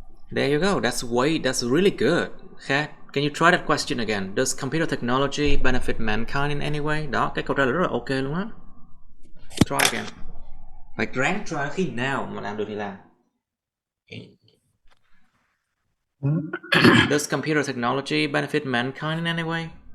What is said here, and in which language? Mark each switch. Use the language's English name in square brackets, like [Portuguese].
[English] There you go. That's really good. Okay. Can you try that question again? Does computer technology benefit mankind in any way? [Vietnamese] Đó, cái câu trả lời rất là ok luôn á. [English] Try again. [Vietnamese] Phải ráng try, khi nào mà làm được thì làm. [English] Does computer technology benefit mankind in any way?